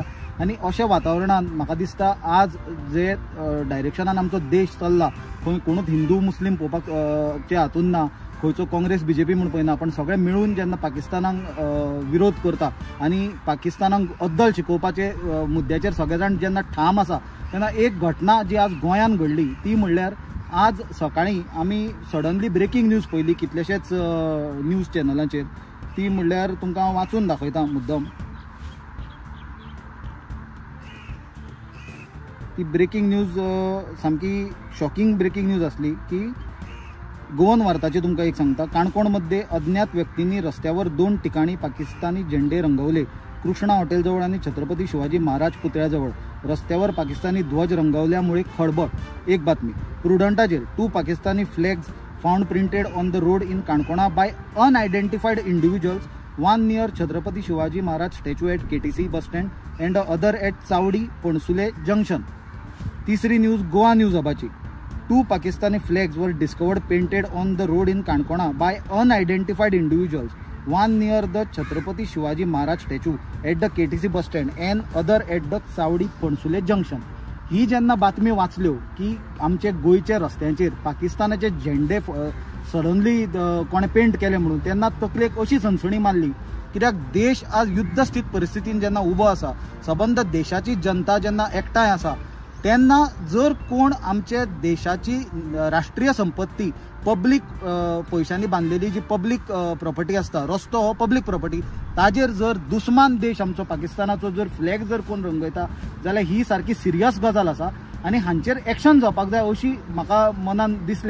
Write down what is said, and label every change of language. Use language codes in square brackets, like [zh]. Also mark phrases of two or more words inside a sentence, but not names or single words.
[kok] आणि अशा वातावरणात म्हाका दिसता आज जे डायरेक्शनान आमचो देश चल्ला, खंय कोणूच हिंदू मुस्लीम पळोवपाक चे हातून ना, खंयचो काँग्रेस बीजेपी म्हूण पळयना, पण सगळे मिळून जेन्ना पाकिस्तानाक विरोध करता आणि पाकिस्तानाक अद्दल शिकोवपाचे मुद्द्याचेर सगळे जाण जेन्ना ठाम आसा, तेन्ना एक घटना जी आज गोंयान घडली ती म्हणल्यार आज सकाळी आमी [en] suddenly breaking news [kok] पळयली कितलेशेच न्यूज चॅनलांचेर। ती म्हणल्यार तुमकां हांव वाचून दाखयता मुद्दम। ती [en] breaking news [kok] सामकी [en] shocking breaking news [kok] असली की गोवन वार्ताची तुमकां एक सांगता। [mr] काणकोणमध्ये अज्ञात व्यक्तींनी रस्त्यावर 2 ठिकाणी पाकिस्तानी झेंडे रंगवले। कृष्णा हॉटेलजवळ आणि छत्रपती शिवाजी महाराज पुतळ्याजवळ रस्त्यावर पाकिस्तानी ध्वज रंगवल्यामुळे खळबळ। [kok] एक बातमी प्रुडंटाचेर [en] 2 Pakistani flags found printed on the road in Kankona by unidentified individuals, one near Chhatrapati Shivaji Maharaj statue at KTC bus stand and other at Chavdi Pansule junction. [kok] तिसरी न्यूज गोवा न्यूज हबाची। [en] 2 Pakistani flags were discovered painted on the road in Kankona by unidentified individuals, one near the Chhatrapati Shivaji Maharaj statue at the KTC bus stand and other at the Saudi Ponsule junction. [kok] ही जेन्ना बातमी वाचल्यो की आमचे गोयचे रस्त्यांचेर पाकिस्तानाचे झेंडे सडनली कोणे पेंट केले म्हणून, तेन्ना तकलेक अशी सनसणी मारली कित्याक देश आज युद्ध स्थित परिस्थितीन जेन्ना उबो आसा, सबंद देशाची जनता जेन्ना एकठांय आसा, तेन्ना जर कोण आमचे देशाची राष्ट्रीय संपत्ती पब्लीक पैशांनी बांधलेली जी [en] public property [kok] असता, रस्तो हो [en] public property, [kok] ताजेर जर दुस्मान देश आमचो पाकिस्तानाचो जर फ्लॅग जर कोण रंगयता जाल्यार ही सारकी सिरियस गजाल आसा आणि हांचेर एक्शन जावपाक जाय अशी म्हाका मनान दिसले।